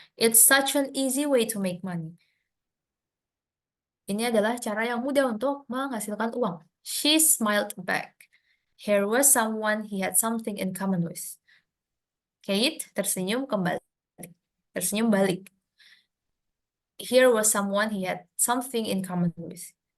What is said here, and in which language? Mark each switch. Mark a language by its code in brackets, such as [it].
[en] It's such an easy way to make money. [id] Ini adalah cara yang mudah untuk menghasilkan uang. [en] She smiled back. Here was someone he had something in common with. [id] Kate tersenyum kembali. Tersenyum balik. [en] Here was someone he had something in common with.